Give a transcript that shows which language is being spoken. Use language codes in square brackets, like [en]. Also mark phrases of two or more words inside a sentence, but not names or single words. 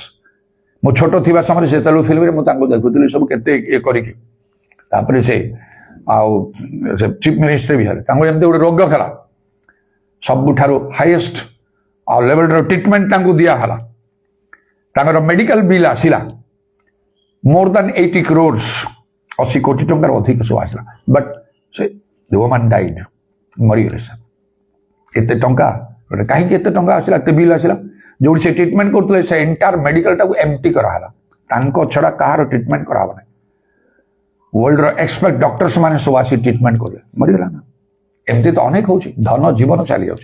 [or] ମୁଁ ଛୋଟ ଥିବା ସମୟରେ ସେ ତେଲୁଗୁ ଫିଲ୍ମରେ ମୁଁ ତାଙ୍କୁ ଦେଖୁଥିଲି ସବୁ କେତେ ଇଏ କରିକି। ତାପରେ ସେ ଆଉ ସେ [en] chief minister [or] ବି ହେଲେ, ତାଙ୍କୁ ଏମିତି ଗୋଟେ ରୋଗ ହେଲା, ସବୁଠାରୁ ହାଇଏଷ୍ଟ ଆଉ [en] levelର treatment [or] ତାଙ୍କୁ ଦିଆହେଲା। ତାଙ୍କର [en] medical bill [or] ଆସିଲା [en] more than 80 crores, [or] 80 କୋଟି ଟଙ୍କାର ଅଧିକ ସବୁ ଆସିଲା। [en] ବଟ୍ ସେ woman died, [or] ମରିଗଲେ। ସେ ଏତେ ଟଙ୍କା, କାହିଁକି ଏତେ ଟଙ୍କା ଆସିଲା, ଏତେ ବିଲ୍ ଆସିଲା? ଯୋଉଠି ସେ ଟ୍ରିଟମେଣ୍ଟ କରୁଥିଲେ ସେ [en] entire medicalଟାକୁ empty [or] କରାହେଲା, ତାଙ୍କ ଛଡ଼ା କାହାର ଟ୍ରିଟମେଣ୍ଟ କରାହେବ ନାହିଁ। [en] worldର expert doctors [or] ମାନେ ସବୁ ଆସି ଟ୍ରିଟମେଣ୍ଟ କଲେ, ମରିଗଲା ନା। ଏମିତି ତ ଅନେକ ହଉଛି, ଧନ ଜୀବନ ଚାଲି ଯାଉଛି।